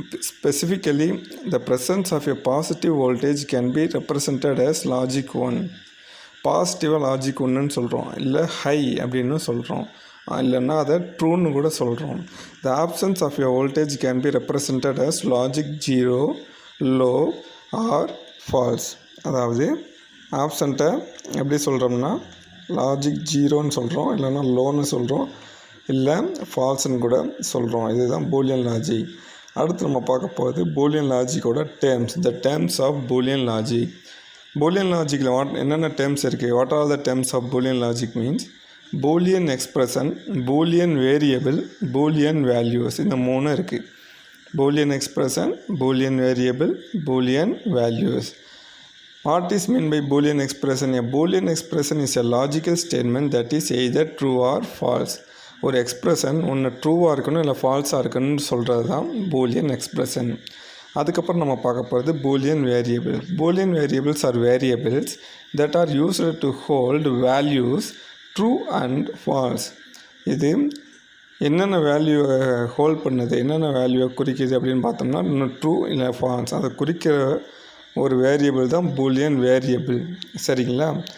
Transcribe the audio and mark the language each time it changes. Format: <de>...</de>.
<en>Specifically, the presence of a positive voltage can be represented as logic 1.</en> <ta>பாசிட்டிவாக logic 1ன்னு சொல்கிறோம், இல்லை high அப்படின்னு சொல்கிறோம், இல்லைன்னா அதை ட்ரூன்னு கூட சொல்கிறோம்.</ta> <en>The absence of a voltage can be represented as logic 0, low or false.</en> <ta>அதாவது ஆப்சண்ட்டை எப்படி சொல்கிறோம்னா லாஜிக் 0ன்னு சொல்கிறோம், இல்லைன்னா லோன்னு சொல்கிறோம், இல்லை ஃபால்ஸ்ன்னு கூட சொல்கிறோம். இதுதான் பூலியன் லாஜிக். அடுத்து நம்ம பார்க்க போகிறது Boolean லாஜிக்கோட terms,</ta> <en>The terms of Boolean logic.</en> <ta>Boolean லாஜிக்கில் என்னென்ன டேர்ம்ஸ் இருக்குது?</ta> <en>What are the terms of Boolean logic means Boolean expression, Boolean variable, Boolean values.</en> <ta>இந்த 3 இருக்குது.</ta> <en>Boolean expression, Boolean variable, Boolean values. What is meant by Boolean expression? A Boolean expression is a logical statement that is either true or false.</en> <ta>ஒரு expression ஒன்று ட்ரூவாக இருக்கணும் இல்லை ஃபால்ஸாக இருக்கணும்னு சொல்கிறது தான் Boolean expression. அதுக்கப்புறம் நம்ம பார்க்க போகிறது</ta> <en>Boolean variable. Boolean variables are variables that are used to hold values true and false.</en> <ta>இது என்னென்ன வேல்யூவை ஹோல்ட் பண்ணுது, என்னென்ன வேல்யூவை குறிக்குது அப்படின்னு பார்த்தோம்னா இன்னும் ட்ரூ இல்லை ஃபால்ஸ் அதை குறிக்கிற ஒரு வேரியபிள் தான் பூலியன் வேரியபிள். சரிங்களா?</ta>